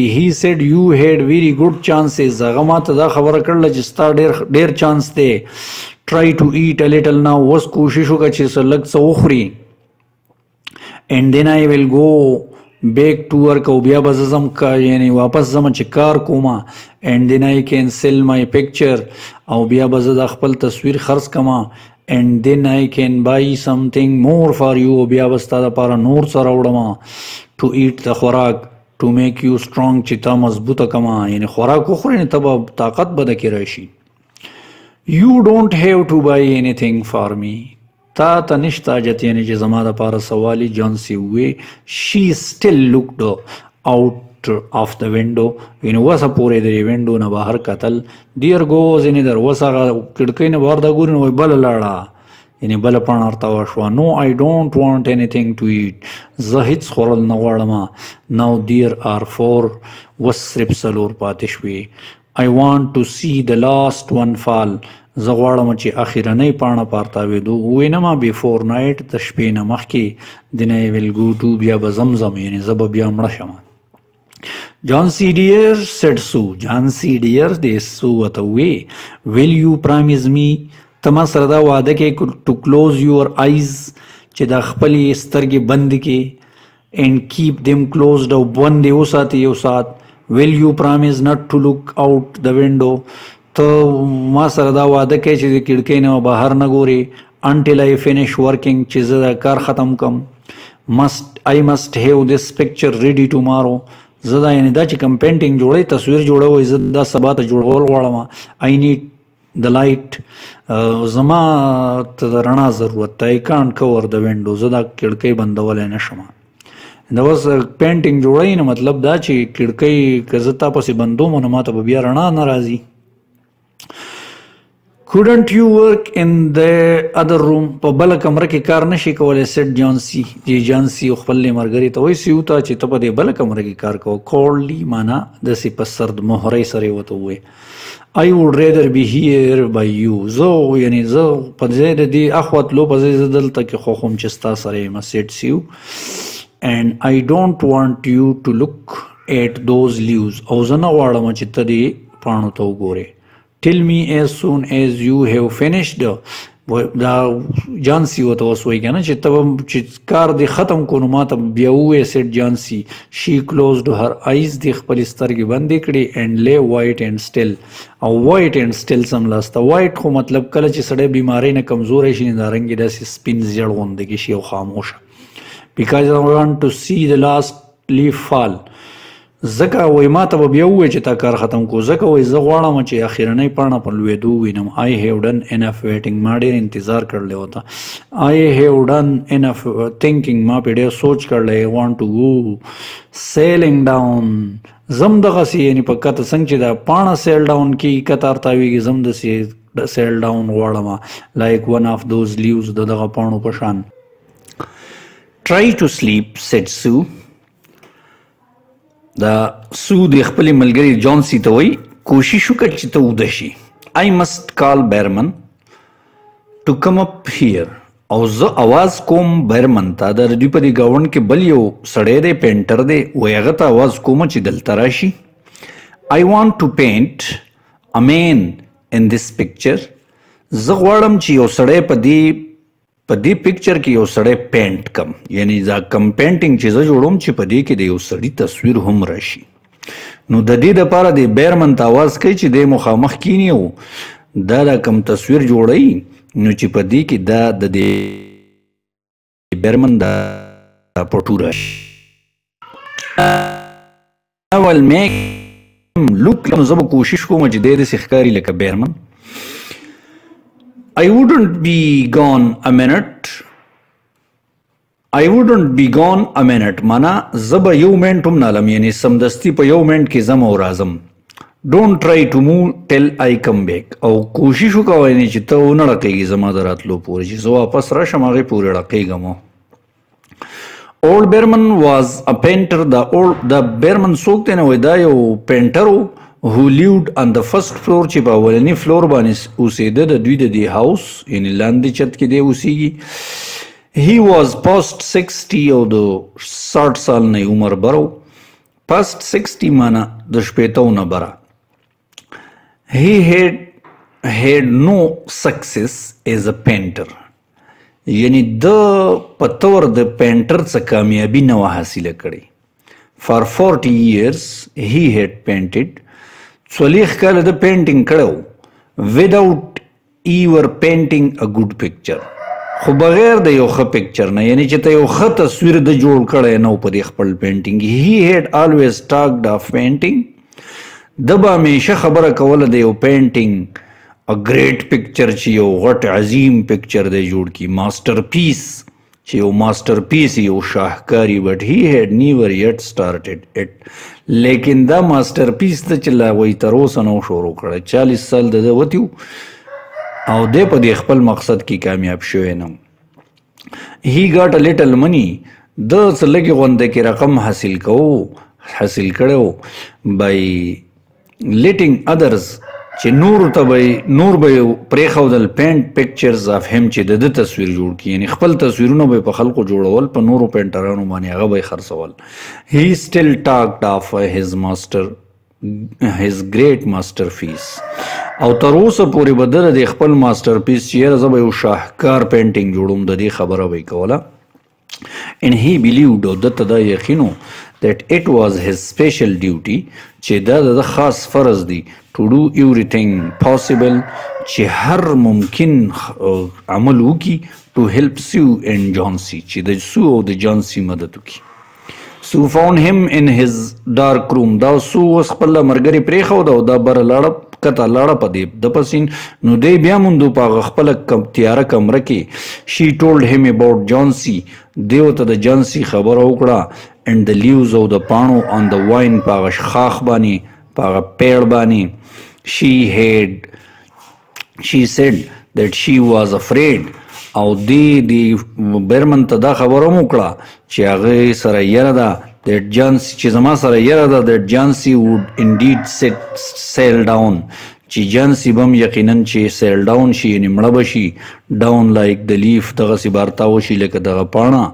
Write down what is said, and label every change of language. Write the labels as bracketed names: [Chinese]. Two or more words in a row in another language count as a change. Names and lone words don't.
[English] He said you had very good chances. [Pashto] هغه ما ته دا خبره کړله چې ستا ډېر چانس دی. [English] Try to eat a little now. [Pashto] اوس کوشش وکړه چې څه لږ څه وخوري. [English] And then I will go back to work [Pashto] او بیا به زه ځم یعنی واپس ځم چې کار کومه. [English] And then I can sell my picture [Pashto] او بیا به زه د خپل تصویر خرڅ کړم. [English] And then I can buy something more for you [Pashto] او بیا به ستا دپاره نور څه راوړم. [English] To eat [Pashto] د خوراک [English] to make you strong [Pashto] چې تا مضبوطه کړم یعنی خوراک وخورې نو ته به طاقت به دکې راشي. [English] You don't have to buy anything for me. [Pashto] تا ته نشته حاجت یعنی چې زما دپاره سوالي جانسي ووی. [English] She still looked out of the window. [Pashto] یعنی وسه پورې د وینډو نه بهر کتل. [English] There goes another. [Pashto] وس هغه کړکۍ نه بهر دا ګوري نو بله لاړه یعنی بله پاڼه ورته وشوه. [English] No I don't want anything to eat. [Pashto] زه هیڅ خوړل نه غواړم. [English] Now there are 4. [Pashto] وس صرف څلور پاتې شوې. [English] I want to see the last one fall. [Pashto] زه غواړم چې اخرنۍ پاڼه پارتاوېدو ووینم [English] before night [Pashto] د شپې نه مخکې. [English] then I will go to [Pashto] بیا به زمزم یعنی زه به بیا مړه شم. [English] Johnsy dear said Sue. Johnsy dear [Pashto] دې سو ورته ووی [English] will you promise me [Pashto] ته ما سره دا وعده کې [English] to close your eyes [Pashto] چې دا خپلې سترګې بند کې [English] and keep them closed [Pashto] او بند یې وساتې یو ساعت. [English] will you promise not to look out the window [Pashto] ته ما سره دا وعده کوي چې د کړکۍ نه بهر نه ګورې [English] until I finish working [Pashto] چې زه دا کار ختم کم. [English] I must have this picture ready tomorrow. [Pashto] زه دا یعنې دا چې کوم پینټینګ جوړوي تصویر جوړوي زه دا سبا ته جوړول غواړم. [English] I need the light. [Pashto] زما ته د رڼا ضرورت دی. [English] I can't cover the window. [Pashto] زه دا کړکۍ بندولی نه شم. دا اوس پینټینګ جوړوي نو مطلب دا چې کړکۍ که زه تا پسې بندوم نو ما ته به بیا رڼا نه راځي. [English] Couldn't you work in the other room? [Pashto] په بله کمره کې کار نشي کولی [English] said Johnsy. [Pashto] جانسي خپلې ملګرې ته وایي سیو ته چې ته په دې بله کمره کې کار کوه. coldly معنا داسې په سرد مهرۍ سره یې ورته ووایي. [English] I would rather be here by you. [Pashto] زه یعنې زه په ځای د دې اخوا تلو په ځای زه دلته کې خوښوم چې ستا سره یم said سیو. [English] And I don't want you to look at those leaves. [Pashto] او زه نه غواړم چې ته دې پاڼو ته وګورې. [English] Tell me as soon as you have finished. [Pashto] دا جانسي ورته اوس وایي که نه چې ته چې کار دې ختم کړو نو ما ته بیا ووایه said جانسي. [English] She closed her eyes. [Pashto] دې خپلې سترګې بندې کړې [English] and lay white and still. او white and still سملاسته. [Pashto] white خو مطلب کله چې سړی بیمارۍ نه کمزوری شي نو دا رنګ یې داسې سپین زیړ غوندې کې شي او خاموشه. [English] Because I want to see the last leaf fall. [Pashto] ځکه وایي ما ته به بیا ووایي چې تا کار ختم کړو. ځکه وایي زه غواړم چې اخرنۍ پاڼه په لوېدو ووینم. [English] I have done enough waiting. [Pashto] ما ډېر انتظار کړلی وته. [English] I have done enough thinking. [Pashto] ما پې ډېر سوچ کړلی. [English] I want to go sailing down. [Pashto] زم دغسې یعنې په کته څنګه چې دا پاڼه [English] sail down [Pashto] کېږي کته ارتاویږي زم داسې [English] sail down [Pashto] غواړم [English] like one of those leaves [Pashto] د دغه پاڼو په شان. [English] Try to sleep said Sue. [Pashto] دا سو د خپلې ملګري جانسي ته وایي کوشش وکړه چې ته وده شي. [English] I must call Behrman to come up here. [Pashto] او زه اواز کوم بیرمن ته د دوی په دې ګاونډ کې بل یو سړی دی پینټر دی وایي هغه ته اواز کوم چې دلته راشي. [English] I want to paint a man in this picture. [Pashto] زه غواړم چې یو سړی په دې پکچر کې یو سړی پینټ کم یعنی دا کم پینټینګ چې زه جوړوم چې په دې کې د یو سړي تصویر هم راشي. نو د دې دپاره د بیرمن ته اواز کوي چې دی مخامخ کینی او دا کم تصویر جوړوي نو چې په دې کې دا د دې بیرمن دا پټو راشي. [English] I will make him look. [Pashto] نو زه به کوشش کوم چې دی داسې ښکاري لکه بیرمن. [English] I wouldn't be gone a minute. I wouldn't be gone a minute. [Pashto] معنا زه به یو منټ هم نه لم یعنې سمدستي په یو منټ کې ځم او راځم. [English] Don't try to move till I come back. [Pashto] او کوشش وکوه یعنې چې ته ونه ړقېږي زما د راتلو پورې چې زه واپس راشم هغې پورې ړقېږم. [English] Old Behrman was a painter. [Pashto] The Behrman څوک دی نه وای دا یو پینټر و [English] who lived on the first floor [Pashto] چې په اولني فلور باندې اوسېده د دوی د دې هاوس یعنې لاندې چت کې دی اوسېږي. [English] He was past 60 [Pashto] او د 60 سال نه عمر بره و. past 60 معنی د شپېتو نه بره. [English] He had no success as a painter. [Pashto] یعنی د پتور د پینټر څخه کامیابی نه وه حاصله کړې. [English] For 40 years he had painted. [Pashto] 40 کاله د پینټینګ کړی [English] without ever painting a good picture. [Pashto] خو بغیر د یو ښه پکچر نه یعنی چې ته یو ښه تصویر د جوړ کړی نه و په دې خپل پینټینګ. [English] He had always talked of painting. [Pashto] د به همیشه خبره کوله د یو پینټینګ [English] a great picture [Pashto] چې یو غټ عظیم پکچر دی جوړ کی [English] master piece [Pashto] چې یو [English] master piece [Pashto] یو شاهکاری. [English] but he had never yet started it. [Pashto] لیکن دا [English] master piece [Pashto] ته چې لا وایي تر اوسه نه شروع کړی. 40 سال د ده وتي او دی په دې خپل مقصد کې کامیاب شوی نه. [English] He got a little money. [Pashto] د څه لږې غونده کې رقم حاصل کړی [English] by letting others [Pashto] چې نور به پرېښودل [English] paint pictures of him [Pashto] چې د ده تصویر جوړ کړي یعنې خپل تصویرونه به په خلکو جوړول په نورو پینټرانو باندې هغه به یې خرڅول. [English] He still talked of his great masterpiece. [Pashto] او تر اوسه پورې به ده د خپل [English] master piece [Pashto] چې یاره زه به یو شاهکار پینټینګ جوړوم د دې خبره به یې کوله. [English] And he believed [Pashto] او ده ته دا یقین و [English] that it was his special duty [Pashto] چې دا د خاص فرض دی [English] to do everything possible [Pashto] چې هر ممکن عمل وکړي [English] to help Sue and Johnsy [Pashto] چې د سو او د جانسي مدد وکړي. [English] Sue found him in his dark room. [Pashto] دا سو اوس خپله ملګرې پرېښوده او دا بره لاړه کته لاړه په دې د پسې نو دی بیا موندو په هغه خپله تیاره کمره کې. [English] She told him about Johnsy. [Pashto] دی ورته د جانسي خبره وکړه [English] and the leaves [Pashto] او د پاڼو [English] on the vine [Pashto] په هغه خاخ باندې په هغه پیړ باندې. [English] She said that she was afraid. [Pashto] او دی بیرمن ته دا خبره هم وکړه چې هغې سره یره ده [English] that Johnsy [Pashto] چې زما سره یره ده [English] that Johnsy would indeed sail down [Pashto] چې جانسي به هم یقینا چې [English] sail down [Pashto] شي یعنې مړه به شي [English] down like [Pashto] د لیف دغسې بارتا وشي لکه دغه پاڼه.